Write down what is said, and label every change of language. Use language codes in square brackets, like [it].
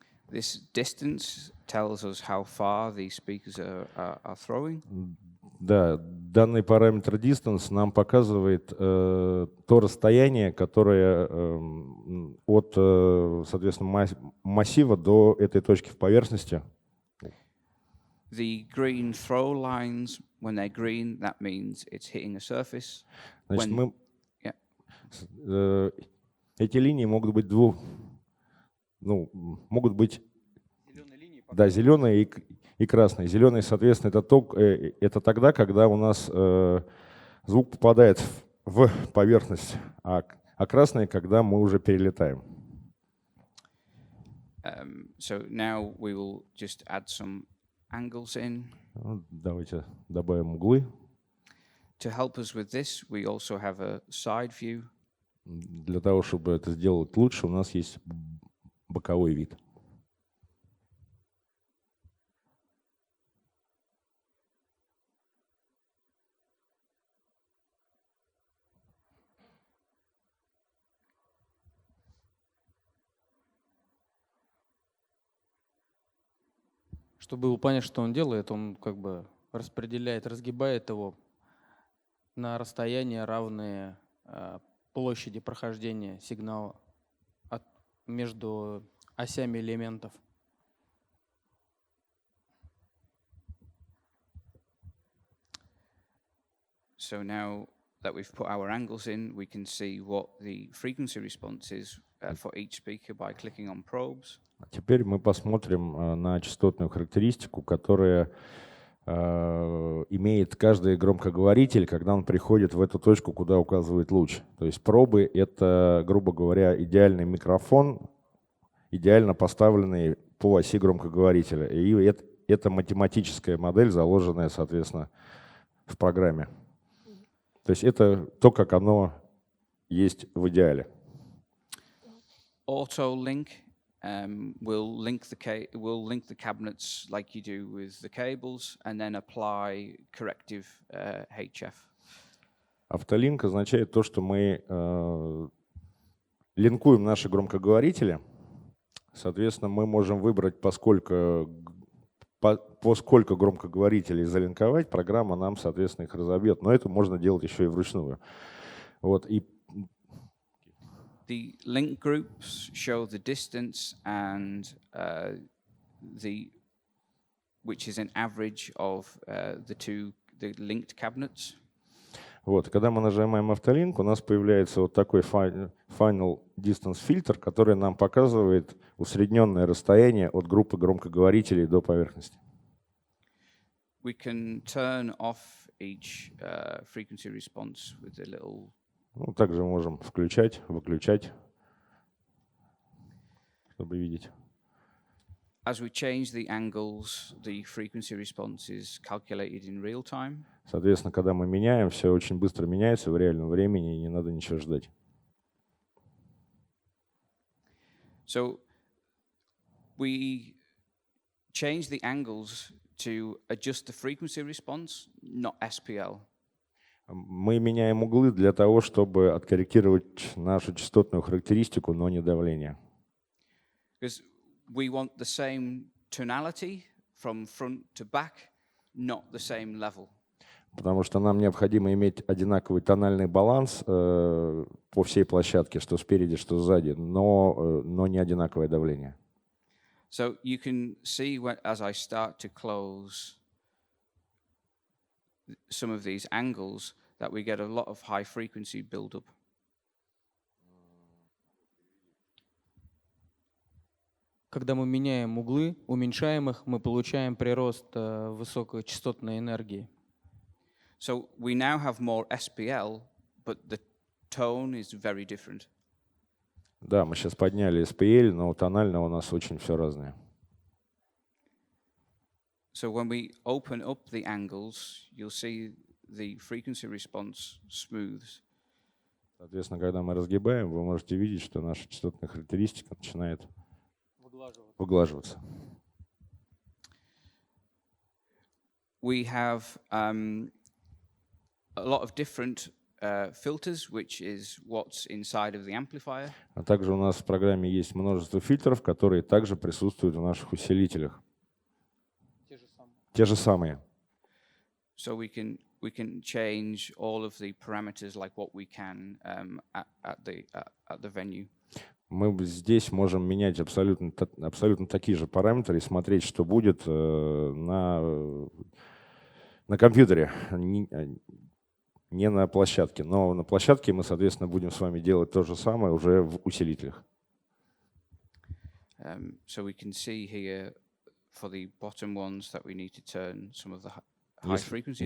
[en] This distance tells us how far the speakers are throwing. [ru] Да, данный параметр distance нам показывает то расстояние, которое от, соответственно, массива до этой точки в поверхности. [en] The green throw lines, when they're green, that means it's hitting a surface. [ru] Значит, эти линии могут быть могут быть зеленые и красные. Зеленый, соответственно, это тогда, когда у нас звук попадает в поверхность, а красный, когда мы уже перелетаем. [en] So now we will just add some angles in. [ru] Давайте добавим углы. [en] To help us with this, we also have a side view. [ru] Для того, чтобы это сделать лучше, у нас есть боковой вид. Чтобы было понять, что он делает, он как бы распределяет, разгибает его на расстояние, равные площади прохождения сигнала между осями элементов. [en] So now that we've put our angles in, we can see what the frequency response is for each speaker by clicking on probes. [ru] Теперь мы посмотрим на частотную характеристику, которая имеет каждый громкоговоритель, когда он приходит в эту точку, куда указывает луч. То есть пробы — это, грубо говоря, идеальный микрофон, идеально поставленный по оси громкоговорителя. И это математическая модель, заложенная, соответственно, в программе. То есть это то, как оно есть в идеале. [en] Auto link will link the cabinets like you do with the cables, and then apply corrective HF. [ru] Автолинк означает то, что мы линкуем наши громкоговорители. Соответственно, мы можем выбрать, по сколько громкоговорителей залинковать, программа нам, соответственно, их разобьет. Но это можно делать еще и вручную. Вот. И [en] The link groups show the distance and which is an average of the linked cabinets. [ru] вот, когда мы нажимаем автолинк, у нас появляется вот такой Final Distance фильтр, который нам показывает усредненное расстояние от группы громкоговорителей до поверхности. [en] We can turn off each frequency response with a little. [ru] Ну, также можем включать, выключать, чтобы видеть. [en] As we change the angles, the frequency response is calculated in real time. [ru] Соответственно, когда мы меняем, все очень быстро меняется в реальном времени, и не надо ничего ждать. [en] So we change the angles to adjust the frequency response, not SPL. [ru] Мы меняем углы для того, чтобы откорректировать нашу частотную характеристику, но не давление. [en] Because we want the same tonality from front to back, not the same level. [ru] Потому что нам необходимо иметь одинаковый тональный баланс по всей площадке, что спереди, что сзади, но не одинаковое давление. [en] So you can see as I start to close some of these angles that we get a lot of high frequency buildup. [ru] Когда мы меняем углы, уменьшаем их, мы получаем прирост высокочастотной энергии. [en] So we now have more SPL, but the tone is very different. [ru] Да, мы сейчас подняли SPL, но тонально у нас очень все разное. [en] So when we open up the angles, you'll see the frequency response smooths. [ru] Соответственно, когда мы разгибаем, вы можете видеть, что наша частотная характеристика начинает выглаживаться. [en] We have a lot of different filters, which is what's inside of the amplifier. [ru] А также у нас в программе есть множество фильтров, которые также присутствуют в наших усилителях. Те же самые. [en] So we can change all of the parameters like what we can at the venue. [ru] Мы здесь можем менять абсолютно такие же параметры и смотреть, что будет на компьютере, не на площадке. Но на площадке мы, соответственно, будем с вами делать то же самое уже в усилителях. [en] So we can see here for the bottom ones that we need to turn some of the high frequency down.